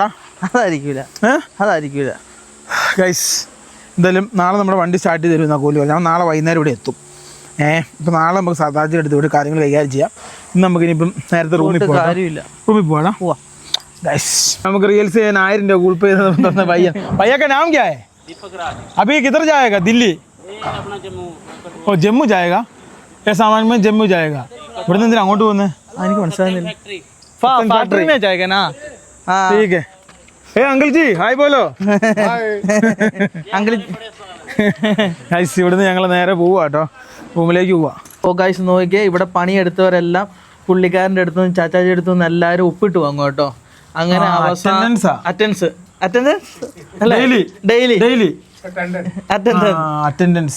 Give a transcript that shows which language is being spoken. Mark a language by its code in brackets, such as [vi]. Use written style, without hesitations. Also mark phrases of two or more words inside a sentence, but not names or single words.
[ml] അതായിരിക്കില്ല ഗൈസ്. എന്തായാലും നാളെ നമ്മുടെ വണ്ടി സ്റ്റാർട്ട് ചെയ്ത് തരുമെന്നാ കോലി പറഞ്ഞു. ഞാൻ നാളെ വൈകുന്നേരം ഇവിടെ എത്തും. ഇപ്പോൾ നാളെ നമുക്ക് സാധാരണ എടുത്ത് ഇവിടെ കാര്യങ്ങൾ കൈകാര്യം ചെയ്യാം. ഇന്ന് നമുക്ക് ഇനിയിപ്പം നേരത്തെ റൂമിൽ പോവാം. ഗൈസ് നമുക്ക് റീൽസ് ചെയ്യാൻ 1000 രൂപ ഗൂഗിൾ പേ തന്ന [hi] भैया का नाम क्या है? अभी किधर जाएगा? दिल्ली? ओ जम्मू जाएगा? ये सामान में जम्मू जाएगा. [ml] ഇവിടെ നിന്ന് അങ്ങോട്ട് പോകുന്നത് എനിക്ക് മനസ്സിലാകുന്നില്ല. ഫാക്ടറി [hi] में जाएगा ना? ठीक है. ए अंकल जी हाय बोलो. [ml] അങ്കിൾ ഗൈസ് ഇവിടുന്ന് ഞങ്ങൾ നേരെ പോവാ കേട്ടോ, റൂമിലേക്ക് പോവാ. ഓ ഗൈസ് നോക്കിയേ, ഇവിടെ പണിയെടുത്തവരെല്ലാം പുള്ളിക്കാരൻ്റെ അടുത്തുനിന്ന് ചാച്ചാജിയുടെ അടുത്തുനിന്ന് എല്ലാവരും ഒപ്പിട്ട് വാങ്ങും കേട്ടോ. അങ്ങനെ ഡെയിലി അറ്റൻഡൻസ്.